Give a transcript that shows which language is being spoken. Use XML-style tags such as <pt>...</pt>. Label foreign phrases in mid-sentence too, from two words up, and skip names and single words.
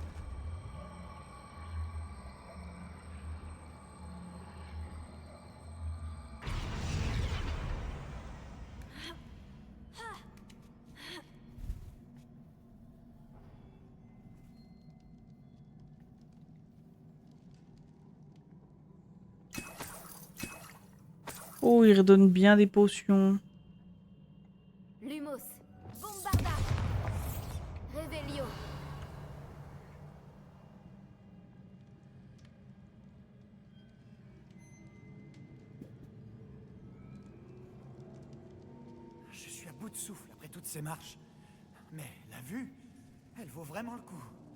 <fr>Oh, il redonne bien des potions. Lumos. Bombarda. Revelio. Je suis à bout de souffle après toutes ces marches. Mais la vue, elle vaut vraiment le coup.</fr>